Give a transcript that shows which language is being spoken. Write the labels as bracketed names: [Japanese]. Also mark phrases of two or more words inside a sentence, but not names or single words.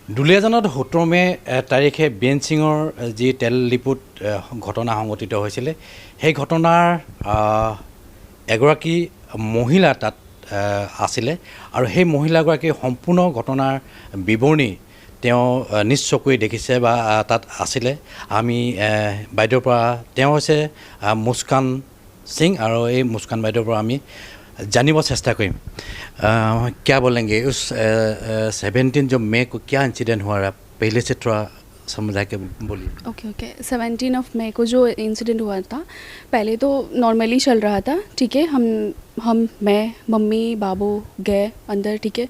[Assamese] দুলীয়াজানত 17 মে তাৰিখে বীৰেন সিঙৰ যি তেল ডিপুত ঘটনা সংঘটিত হৈছিলে সেই ঘটনাৰ এগৰাকী মহিলা তাত আছিলে আৰু সেই মহিলাগৰাকীৰ সম্পূৰ্ণ ঘটনাৰ বিৱৰণী তেওঁ নিজ চকুৰে দেখিছে বা তাত আছিলে। আমি বাইদেউৰ পৰা তেওঁ হৈছে মুস্কান সিং আৰু এই মুস্কান বাইদেউৰ পৰা আমি [Hindi] जानने को चेष्टा करें। क्या बोलेंगे उस 17 जो मई को क्या इंसिडेंट हुआ रहा, पहले से थोड़ा समझा के बोलिए। ओके 17 मई को जो इंसिडेंट हुआ था, पहले तो नॉर्मली चल रहा था, ठीक है। हम मैं मम्मी बाबू गए अंदर, ठीक है।